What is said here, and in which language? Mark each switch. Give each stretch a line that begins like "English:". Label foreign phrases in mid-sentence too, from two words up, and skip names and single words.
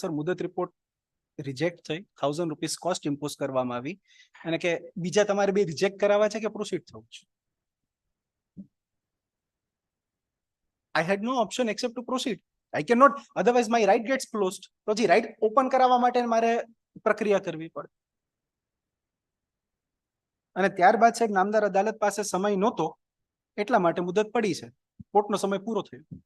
Gujarati: સર મુદત
English: report reject
Gujarati: થઈ, 1000
English: rupees cost impose
Gujarati: કરવામાં આવી, અને કે બીજા તમારે બે રિજેક્ટ કરાવવા છે કે પ્રોસીડ થવું છે.
English: I had no option except to proceed. I cannot, otherwise my right gets closed.
Gujarati: તો જી
English: right open
Gujarati: કરાવવા માટે મારે પ્રક્રિયા કરવી પડે. અને ત્યારબાદ સાહેબ નામદાર અદાલત પાસે સમય નહોતો, એટલા માટે મુદત પડી છે. કોર્ટનો સમય પૂરો થયો.